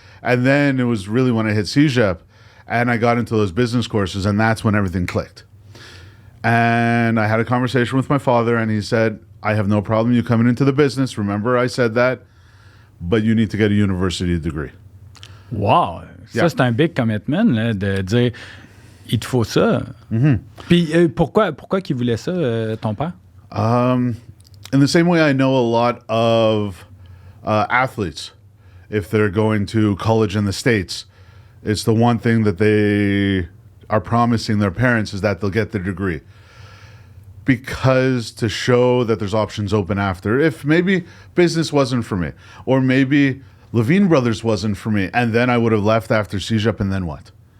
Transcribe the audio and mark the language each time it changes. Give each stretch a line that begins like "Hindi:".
English: And then it was really when I hit CEGEP and I got into those business courses, and that's when everything clicked. And I had a conversation with my father, and he said, "I have no problem you coming into the business. Remember I said that, but you need to get a university degree." Wow!
French: Ça, c'est un
English: big commitment,
French: là, de dire, il te faut ça. Puis pourquoi qu'il voulait ça, ton père?
English: In the same way, I know a lot of athletes, if they're going to college in the States, it's the one thing that they are promising their parents is that they'll get their degree. Because to show that there's options open after, if maybe business wasn't for me, or maybe Levine Brothers wasn't for me, and then I would have left after CEGEP, and then what?